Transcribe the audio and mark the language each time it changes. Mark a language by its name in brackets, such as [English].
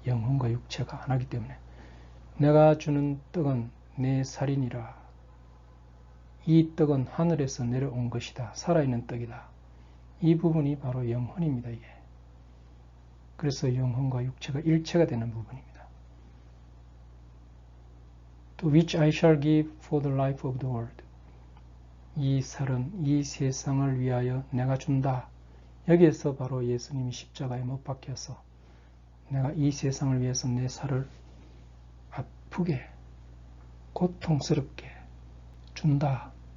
[Korean] 영혼과 육체가 하나이기 때문에 내가 주는 떡은 내 살이니라. 이 떡은 하늘에서 내려온 것이다. 살아있는 떡이다. 이 부분이 바로 영혼입니다. 이게. 그래서 영혼과 육체가 일체가 되는 부분입니다. [English] To which I shall give for the life of the world. [Korean] 이 살은 이 세상을 위하여 내가 준다. 여기에서 바로 예수님이 십자가에 못 박혀서 내가 이 세상을 위해서 내 살을 아프게 고통스럽게 준다.